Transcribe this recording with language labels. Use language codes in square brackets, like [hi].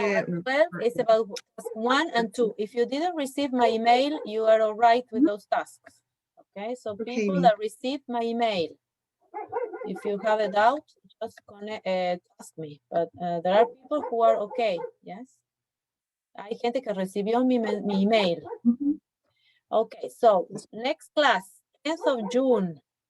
[en] now at 12 is about task 1 and 2. If you didn't receive my email, you are all right with those tasks. Okay, so people that received my email, if you have a doubt, just ask me. But there are people who are okay, yes? [es] Hay gente que recibió mi email. [en] Okay, so next class, 10th of June.